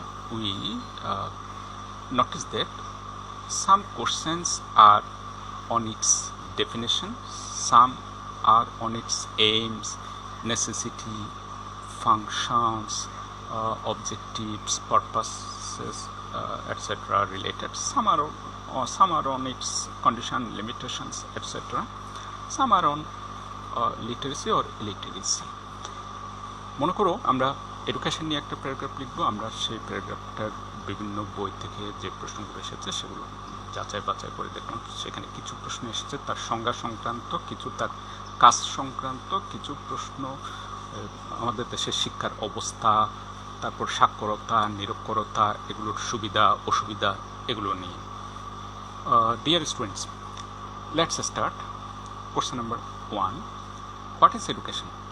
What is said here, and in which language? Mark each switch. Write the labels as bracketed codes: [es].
[en] We notice that some questions are on its definition, some are on its aims, necessity, functions, objectives, purposes, etc. related. Some are on its condition, limitations, etc. Some are on literacy or illiteracy. [bn] মনে করো আমরা education নিয়ে একটা paragraph লিখবো। আমরা সেই প্যারাগ্রাফটার বিভিন্ন বই থেকে যে প্রশ্নগুলো এসেছে সেগুলো যাচাই বাছাই করে দেখলাম। সেখানে কিছু প্রশ্ন এসেছে তার সংজ্ঞা সংক্রান্ত, কিছু তার কাজ সংক্রান্ত, কিছু প্রশ্ন আমাদের দেশের শিক্ষার অবস্থা, তারপর সাক্ষরতা, নিরক্ষরতা, এগুলোর সুবিধা অসুবিধা এগুলো নিয়ে। [en] Dear students, let's start. Question number 1. What is education?